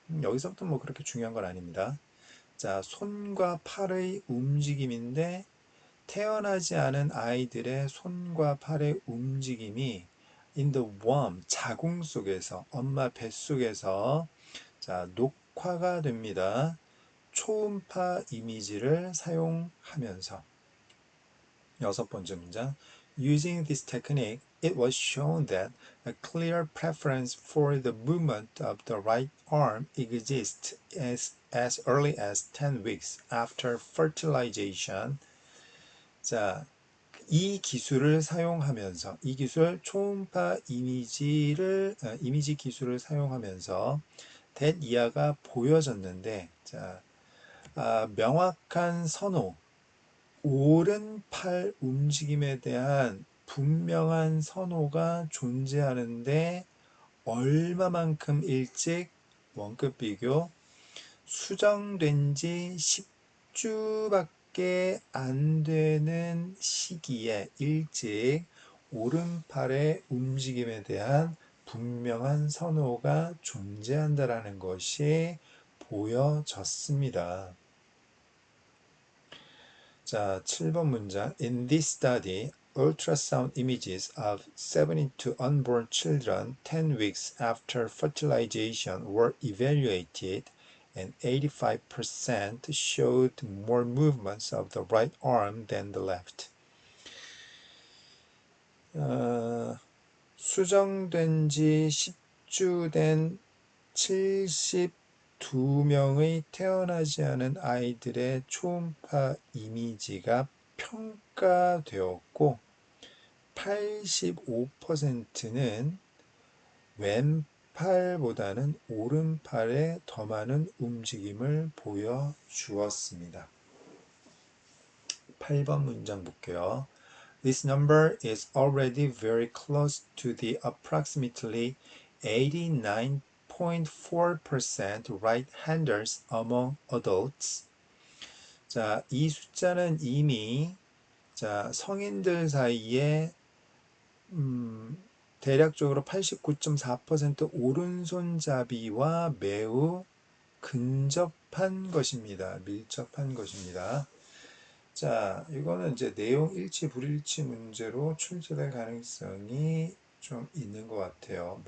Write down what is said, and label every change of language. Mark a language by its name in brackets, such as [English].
[Korean] 여기서부터 뭐 그렇게 중요한 건 아닙니다. 자, 손과 팔의 움직임인데 태어나지 않은 아이들의 손과 팔의 움직임이 [English] in the womb, [Korean] 자궁 속에서, 엄마 뱃속에서 자, 녹화가 됩니다. 초음파 이미지를 사용하면서. 여섯 번째 문장. [English] Using this technique, it was shown that a clear preference for the movement of the right arm exists as early as 10 weeks after fertilization. [Korean] 자, 이 기술을 사용하면서, 이 기술, 초음파 이미지 기술을 사용하면서 that 이하가 보여졌는데, 자, 명확한 선호, 오른팔 움직임에 대한 분명한 선호가 존재하는데 얼마만큼 일찍 원급 비교 수정된 지 10주밖에 안 되는 시기에 일찍 오른팔의 움직임에 대한 분명한 선호가 존재한다라는 것이 보여졌습니다. 자, 7번 문장. [English] In this study, ultrasound images of 72 unborn children 10 weeks after fertilization were evaluated and 85% showed more movements of the right arm than the left. [Korean] 수정된 지 10주 된 72명의 태어나지 않은 아이들의 초음파 이미지가 평가되었고 85%는 왼팔보다는 오른팔에 더 많은 움직임을 보여주었습니다. 8번 문장 볼게요. [English] This number is already very close to the approximately 89.4% right-handers among adults. [Korean] 자, 이 숫자는 이미 자, 성인들 사이에 대략적으로 89.4% 오른손잡이와 매우 근접한 것입니다. 밀접한 것입니다. 자, 이거는 이제 내용 일치 불일치 문제로 출제될 가능성이 좀 있는 것 같아요.